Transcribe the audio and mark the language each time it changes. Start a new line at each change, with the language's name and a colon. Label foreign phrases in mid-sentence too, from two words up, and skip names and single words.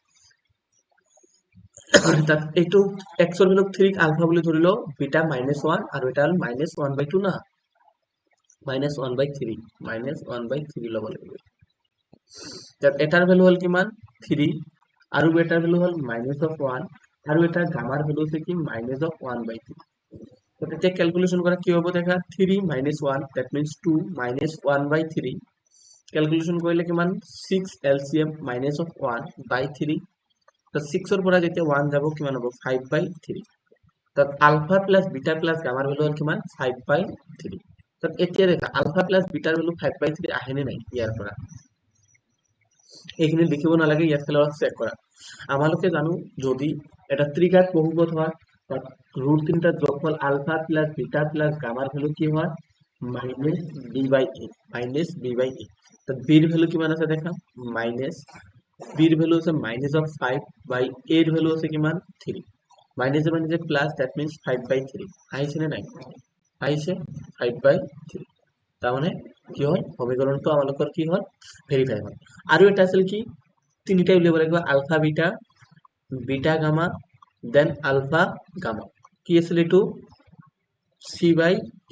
Assamese: তাত এইটো x ৰ ভ্যালু 3 আলফা বুলি ধৰি লও বিটা -1 আৰু এটা হল -1/2 না -1/3 -1/3 লব লাগিব তাত এটাৰ ভ্যালু হল কিমান 3 আৰু এটাৰ ভ্যালু হল -1 আৰু এটা গামাৰ ভ্যালু আছে কি -1/3 তো তেতিয়া ক্যালকুলেশন কৰা কি হ'ব দেখা 3 -1
English: that means
Assamese: 2 -1/3 ক্যালকুলেশন কৰিলে কিমান 6 LCM -1/3 তো 6 ৰ পৰা যেতিয়া 1 যাব কিমান হ'ব 5/3 তাত
English: alpha plus beta plus
Assamese: গামাৰ ভ্যালু হল কিমান 5/3 তাত এতিয়া দেখা আলফা প্লাস বিটাৰ ভ্যালু 5/3 আহে নে নাই ইয়াৰ পৰা এইখিনি লিখিব নালাগে, ইয়াত খালি অলপ চেক কৰা। আমালোকে জানো যদি এটা ত্ৰিঘাত বহুপদ হয় তাত ৰুট তিনিটা যোগফল
English: alpha plus beta plus
Assamese: গামাৰ ভ্যালু কি হয়
English: minus b by a, minus b by a.
Assamese: তাত বিৰ ভ্যালু কিমান আছে দেখা, মাইনাস বিৰ ভ্যালু আছে
English: minus of 5 by
Assamese: এৰ ভ্যালু আছে কিমান 3,
English: minus minus plus that means 5 by 3
Assamese: আহিছে নে নাই, আহিছে
English: 5 by 3.
Assamese: তার মানে কি হয় সমীকৰণটো আমালোকৰ কি হয় ভেৰিফাই হয়। আৰু এটা আছিল কি তিনিটা উলিয়াব লাগিব আলফা বিটা বিটা গামা দেন আলফা গামা, কি আছিল এইটো সি বাই এ।